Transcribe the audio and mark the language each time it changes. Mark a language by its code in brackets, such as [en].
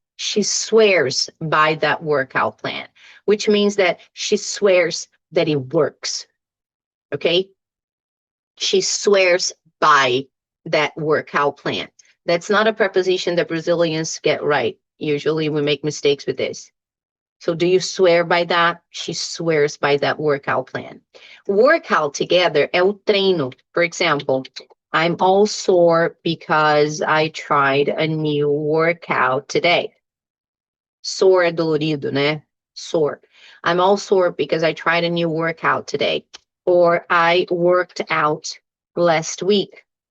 [en] She swears by that workout plan, which means that she swears that it works, okay? She swears by that workout plan. That's not a preposition that Brazilians get right. Usually we make mistakes with this. So do you swear by that? She swears by that workout plan. Workout together [pt] é o treino. [en] For example, I'm all sore because I tried a new workout today. Sore [pt] é dolorido, né? [en] Sore. I'm all sore because I tried a new workout today. Or I worked out last week.